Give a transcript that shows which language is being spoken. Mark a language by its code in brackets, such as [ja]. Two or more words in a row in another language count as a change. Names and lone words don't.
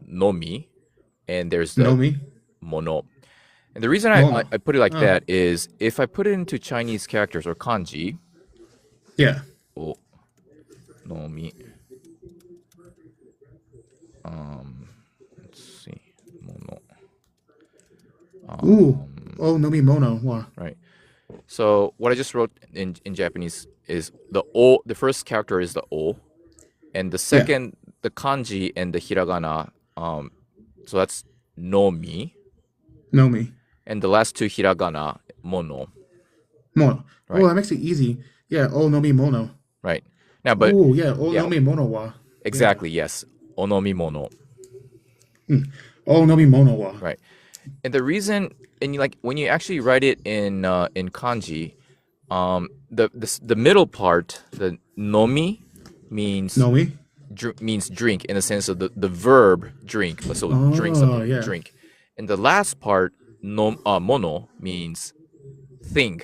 [en] nomi, and there's No the me. mono. And the reason I, Mono. I, I put it like Oh. that is if I put it into Chinese characters or kanji, Yeah. o, nomi, let's see, mono, [ja] Ooh. Oh no mi mono. [en] Wow. right? So what I just wrote in Japanese is the o. The first character is the o, and the Yeah. second, the kanji and the hiragana. So that's nomi, No me. and the last two hiragana mono, Mono. Oh, right? that makes it easy. Yeah. [ja] Oh no mi mono. [en] Right. Now, but Oh yeah. Oh yeah, no [ja] mi mono wa. [en] Yeah. exactly, yes, [ja] onomi mono, Oh no mi mono wa. [en] right? And the reason, and like when you actually write it in kanji, the middle part, the nomi, means No me. means drink in the sense of the verb drink. So drink Oh something, yeah. drink. And the last part, no mono, means thing.